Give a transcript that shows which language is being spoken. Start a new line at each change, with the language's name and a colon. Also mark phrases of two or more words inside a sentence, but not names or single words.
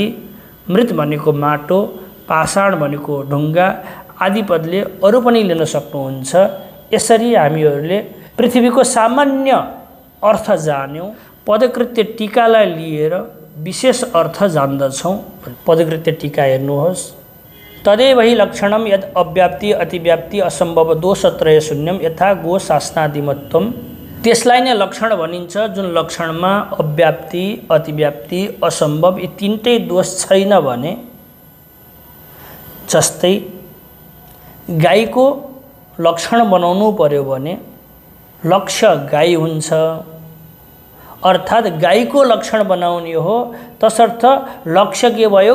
Nepali: मृत भनेको माटो, पाषाण भनेको ढुङ्गा आदि पदले अरू पनि लिन सक्नुहुन्छ। यसरी हामीहरूले पृथ्वीको सामान्य अर्थ जान्यौँ, पदकृत्य टीकालाई लिएर विशेष अर्थ जान्दछौँ। पदकृत्य टीका हेर्नुहोस्।
Sanskrit: तदेव हि लक्षणम यद अव्याप्ति अतिव्याप्ति असम्भव दोषत्रय शून्यम यथा गो शासनादिमत्वम।
Nepali: त्यसलाई नै लक्षण भनिन्छ जुन लक्षणमा अव्याप्ति, अतिव्याप्ति, असम्भव यी 3टै दोष छैन भने। जस्तै गाईको लक्षण बनाउनु पर्यो भने लक्ष्य गाई हुन्छ, अर्थात् गाईको लक्षण बनाउने हो, तसर्थ लक्ष्य के भयो?